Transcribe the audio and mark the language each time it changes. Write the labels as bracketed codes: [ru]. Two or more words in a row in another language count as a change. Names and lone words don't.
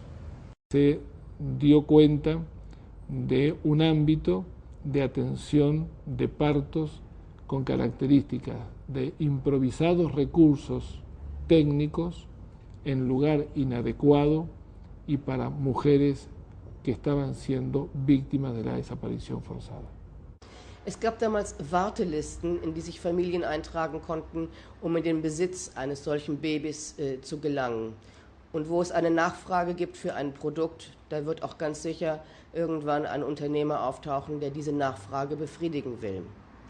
[es] Se dio cuenta de un ámbito de atención de partos con características de improvisados recursos técnicos en lugar inadecuado y para mujeres que estaban siendo víctimas de la desaparición forzada. [de] Es gab damals Wartelisten, in die sich Familien eintragen konnten, um in den Besitz eines solchen Babys zu gelangen. Und wo es eine Nachfrage gibt für ein Produkt, da wird auch ganz sicher irgendwann ein Unternehmer auftauchen, der diese Nachfrage befriedigen will.